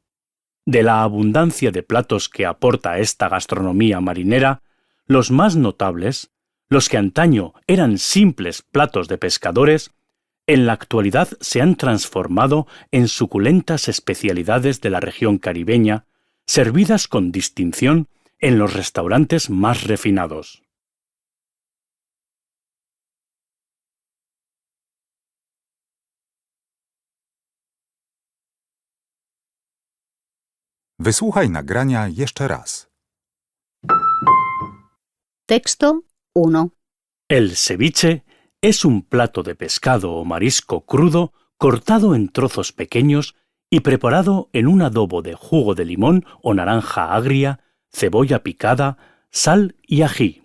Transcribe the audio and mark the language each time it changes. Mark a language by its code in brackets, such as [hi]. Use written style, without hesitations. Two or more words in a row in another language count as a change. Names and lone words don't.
[es] De la abundancia de platos que aporta esta gastronomía marinera, los más notables, los que antaño eran simples platos de pescadores, en la actualidad se han transformado en suculentas especialidades de la región caribeña, servidas con distinción en los restaurantes más refinados. [pl] Wysłuchaj nagrania jeszcze raz. [es] Texto 1. El ceviche es un plato de pescado o marisco crudo cortado en trozos pequeños y preparado en un adobo de jugo de limón o naranja agria, cebolla picada, sal y ají.